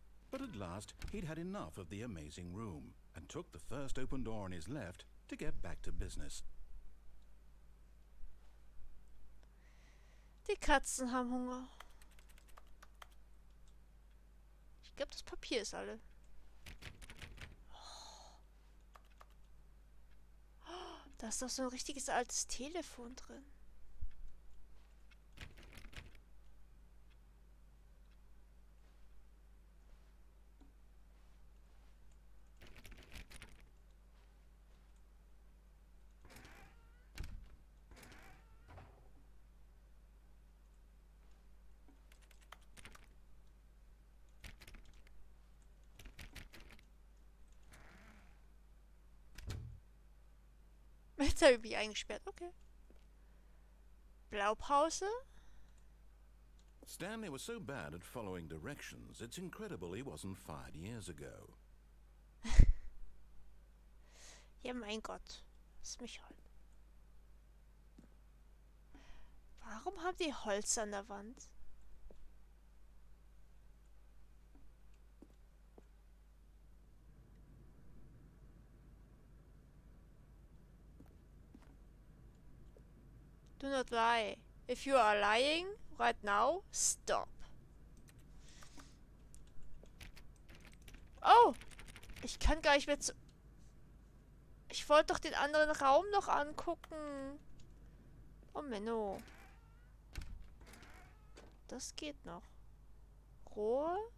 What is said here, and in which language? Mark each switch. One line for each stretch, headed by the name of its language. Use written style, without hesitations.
English: But at last, he'd had enough of the amazing room and took the first open door on his left to get back to business.
German: Die Katzen haben Hunger. Ich glaube, das Papier ist alle. Da ist doch so ein richtiges altes Telefon drin. Jetzt habe ich mich eingesperrt. Okay. Blaupause.
English: Stanley was so bad at following directions, it's incredible he wasn't fired years ago.
German: Ja, mein Gott. Lass mich halt. Warum haben die Holz an der Wand?
English: Do not lie. If you are lying right now, stop. Oh!
German: Ich kann gar nicht mehr zu... Ich wollte doch den anderen Raum noch angucken. Oh, Menno. Das geht noch. Rohe?